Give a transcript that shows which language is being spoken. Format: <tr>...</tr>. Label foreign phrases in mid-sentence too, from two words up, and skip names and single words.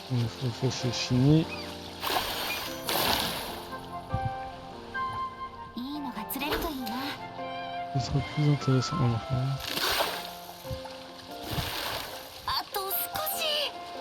<fr>ça c'est fini.</fr> <ja>いいのが釣れるといいな。</ja> <fr>Ce sera plus intéressant. Oh, enfin.</fr> <ja>あと少し。</ja>